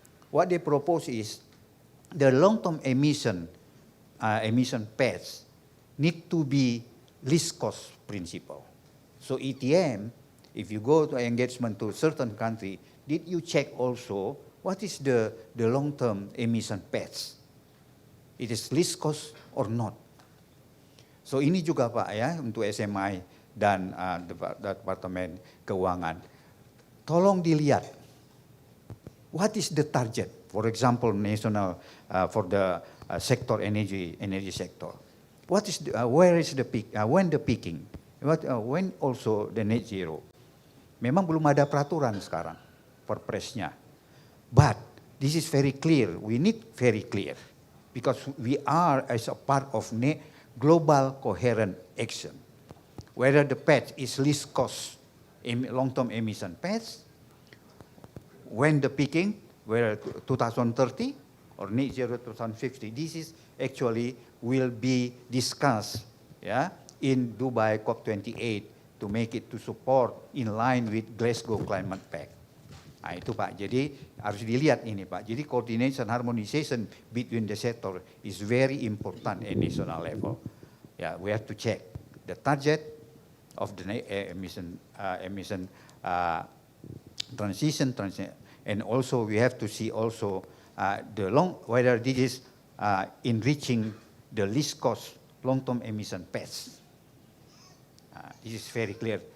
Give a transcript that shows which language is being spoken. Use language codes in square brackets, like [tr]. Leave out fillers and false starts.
[en] What they propose is the long-term emission paths need to be least cost principle. So ETM, if you go to engagement to certain country, did you check also what is the long-term emission paths? It is least cost or not? [id] So ini juga Pak ya untuk SMI dan Departemen Keuangan. Tolong dilihat, [en] what is the target? For example, national for the sector energy sector. What is where is the peak? When the peaking? When also the net zero? [id] Memang belum ada peraturan sekarang perpresnya, [en] but this is very clear. We need very clear because we are as a part of global coherent action. Whether the path is least cost long-term emission paths, when the peaking, whether 2030 or net zero 2050, this is actually will be discussed, yeah, in Dubai COP28 to make it to support in line with Glasgow Climate Pact. [id] Nah, itu Pak, jadi harus dilihat ini Pak. Jadi [en] coordination, harmonization between the sector is very important at national level. Yeah, we have to check the target of the emission transition, and also we have to see also whether this is enriching the least cost long-term emission paths. This is very clear.